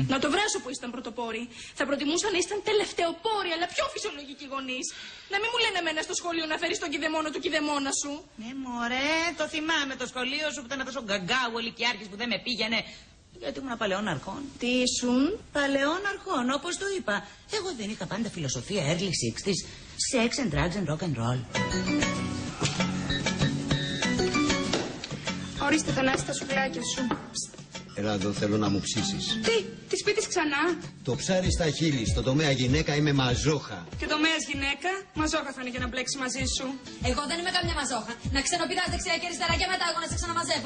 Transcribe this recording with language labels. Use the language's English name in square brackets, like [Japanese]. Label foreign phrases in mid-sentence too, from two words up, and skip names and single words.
[Greek] Να το βράσω που ήσταν πρωτοπόροι. Θα προτιμούσα να ήσταν τελευταιοπόροι, αλλά πιο φυσιολογικοί γονείς. Να μην μου λένε εμένα στο σχολείο να φέρεις τον κηδεμόνο του κηδεμόνα σου. Ναι, μωρέ, το θυμάμαι το σχολείο σου που ήταν τόσο γκαγκάου, ολικιάρχης που δεν με πήγαινε. Γιατί ήμουν παλαιών αρχών. Τι ήσουν? Παλαιών αρχών, όπως το είπα. Εγώ δεν είχα πάντα φιλοσοφία [English] early 60s, sex and drugs and rock and roll. [Greek] Ορίστε, Θανάση, τα σουβλάκια σου. Έλα εδώ, θέλω να μου ψήσεις. Τι, τη σπίτης ξανά? Το ψάρι στα χείλη, στο τομέα γυναίκα είμαι μαζόχα. Και το τομέας γυναίκα, μαζόχα θα είναι για να μπλέξει μαζί σου. Εγώ δεν είμαι καμιά μαζόχα. Να ξενοπηδάς δεξιά και αριστερά και μετά εγώ να σε ξαναμαζεύω.